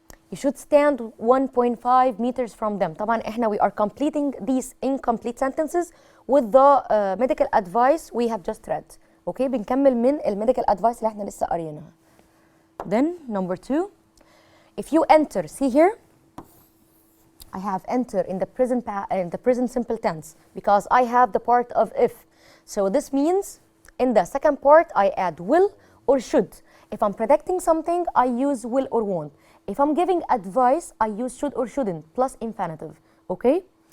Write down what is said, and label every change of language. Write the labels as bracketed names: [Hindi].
[English] You should stand 1.5 meters from them. [Arabic] طبعا احنا [English] we are completing these incomplete sentences with the medical advice we have just read. [Arabic] Okay, بنكمل من الميديكال advice اللي احنا لسه قاريينها. [English] Then number 2, if you enter, see here, I have enter in the present simple tense because I have the part of if. So this means in the second part I add will or should. If I'm predicting something, I use will or won't. If I'm giving advice, I use should or shouldn't plus infinitive. Okay?